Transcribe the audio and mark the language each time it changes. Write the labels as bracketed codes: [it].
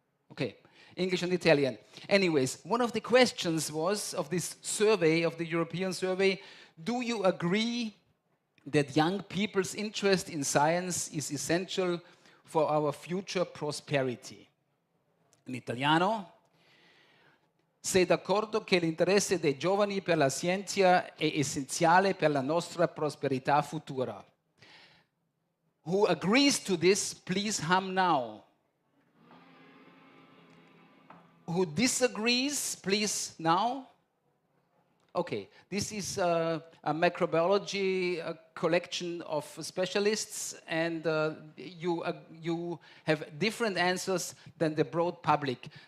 [en] Okay, English and Italian. Anyways, one of the questions was, of this survey, of the European survey, do you agree that young people's interest in science is essential for our future prosperity? [it] In italiano, sei d'accordo che l'interesse dei giovani per la scienza è essenziale per la nostra prosperità futura? [en] Who agrees to this, please hum now. Who disagrees, please now. Okay, this is a microbiology collection of specialists, and you have different answers than the broad public.